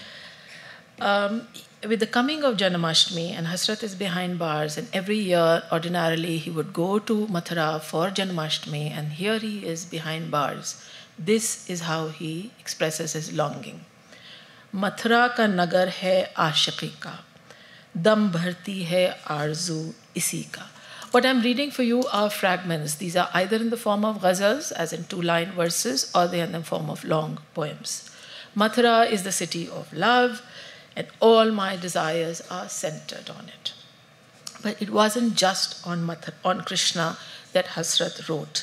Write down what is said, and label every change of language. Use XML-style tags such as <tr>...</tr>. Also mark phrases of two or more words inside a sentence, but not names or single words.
<en>With the coming of Janmashtami, and Hasrat is behind bars, and every year, ordinarily, he would go to Mathura for Janmashtami, and here he is behind bars. This is how he expresses his longing.</en> <ur>متھرا کا نگر ہے عاشقی کا، دم بھرتی ہے آرزو اسی کا.</ur> <en>What I'm reading for you are fragments. These are either in the form of ghazals, as in 2-line verses, or they are in the form of long poems. Mathura is the city of love, and all my desires are centered on it. But it wasn't just on Krishna that Hasrat wrote.</en>